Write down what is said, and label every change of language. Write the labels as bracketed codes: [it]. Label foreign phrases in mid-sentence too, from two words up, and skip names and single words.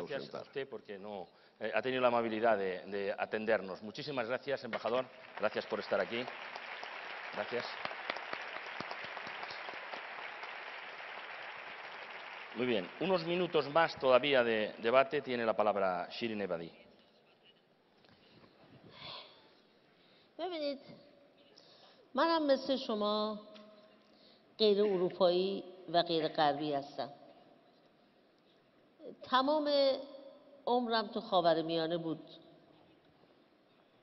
[es] Gracias a usted porque ha tenido la amabilidad de atendernos. Muchísimas gracias, embajador. Gracias por estar aquí. Gracias. Muy bien. Unos minutos más todavía de debate. Tiene la palabra Shirin Ebadi. [fa] ببینید منم مثل شما غیر اروپایی و غیر غربی هستم. تمام عمرم تو خاورمیانه بود.